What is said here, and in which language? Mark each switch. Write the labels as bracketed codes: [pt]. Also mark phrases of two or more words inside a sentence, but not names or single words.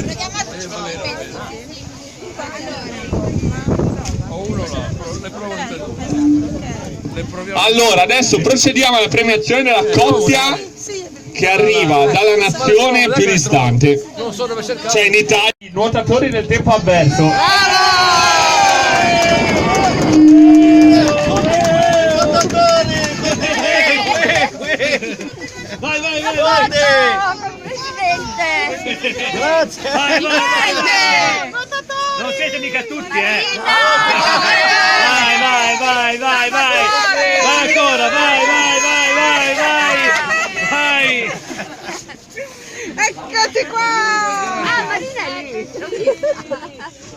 [it] Allora, adesso procediamo alla premiazione della coppia che arriva dalla nazione più distante. C'è in Italia i nuotatori del tempo avverso. Vai, vai, vai, vai. Presidente! Grazie. Vai, vai, vai. Non siete mica tutti, eh. Vai, vai, vai, vai, vai. Vai ancora, vai, vai, vai, vai, vai. Vai. Eccoti qua! Ah, Marina è lì!